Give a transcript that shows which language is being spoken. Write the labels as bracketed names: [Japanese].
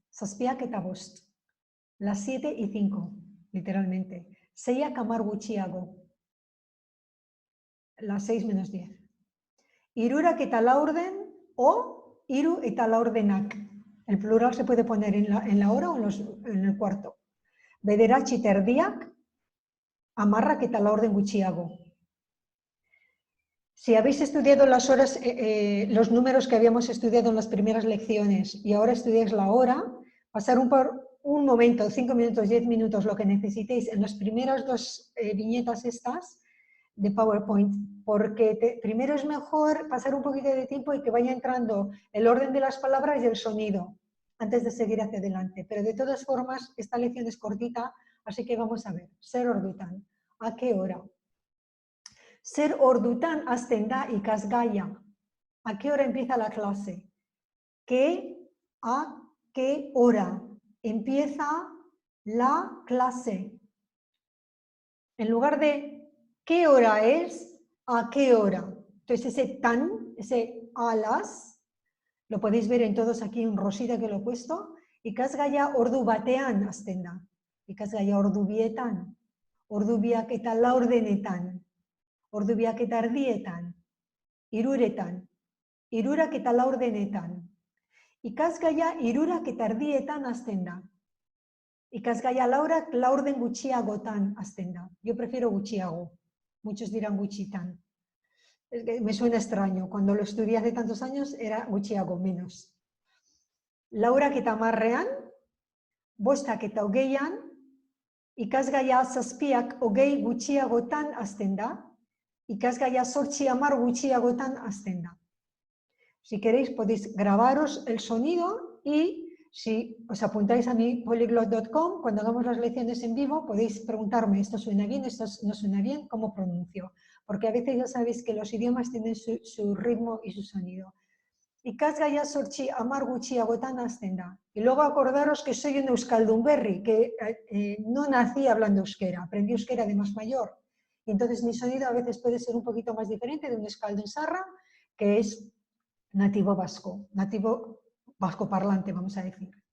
[Basque] Zazpiak eta bost. [Spanish] Las 7 y 5, literalmente. [Basque] Seiak amar gutxiago. [Spanish] Las 6 menos 10. [Basque] Hirurak eta laurden o hiru eta laurdenak. [Spanish] El plural se puede poner en la hora o en el cuarto. [Basque] Bederatzi eta erdiak, hamarrak eta laurden gutxiago. [Spanish] Si habéis estudiado las horas, los números que habíamos estudiado en las primeras lecciones y ahora estudiáis la hora, pasar un momento, 5 minutos, 10 minutos, lo que necesitéis en las primeras dos viñetas estas de PowerPoint, porque primero es mejor pasar un poquito de tiempo y que vaya entrando el orden de las palabras y el sonido antes de seguir hacia adelante. Pero de todas formas, esta lección es cortita, así que vamos a ver. [Basque] Ser ordutan. [Spanish] ¿A qué hora? [Basque] Ser ordutan hasten da ikasgaia. [Spanish] ¿A qué hora empieza la clase? ¿A qué hora empieza la clase? En lugar de ¿qué hora es? ¿A qué hora? Entonces ese tan, ese a las, lo podéis ver en todos aquí en rosita que lo he puesto. [Basque] Ikasgaia ordu batean hasten da. Ikasgaia ordu bietan. Ordu biak eta laurdenetan. Ordu biak eta erdietan, hiruretan, hirurak eta laurdenetan. Ikasgaia hirurak eta erdietan hasten da. Ikasgaia laurden gutxiagotan hasten da. [Spanish] Yo prefiero gutxiago. Muchos dirán gutxitan. Es que me suena extraño. Cuando lo estudié hace tantos años era gutxiago, menos. [Basque] Laurak eta hamarrean, bostak eta hogeian, ikasgaia zazpiak hogei gutxiagotan hasten da. Ikasgaia 8 hamar gutxiagotan hasten da. [Spanish] Si queréis podéis grabaros el sonido y si os apuntáis a mi polyglot.com, cuando hagamos las lecciones en vivo podéis preguntarme, ¿esto suena bien, esto no suena bien? ¿Cómo pronuncio? Porque a veces ya sabéis que los idiomas tienen su ritmo y su sonido. [Basque] Ikasgaia 8 hamar gutxiagotan hasten da. [Spanish] Y luego acordaros que soy un euskaldunberri, que no nací hablando euskera, aprendí euskera de más mayor. Y entonces mi sonido a veces puede ser un poquito más diferente de un euskaldun-zarra, que es nativo vasco parlante, vamos a decir.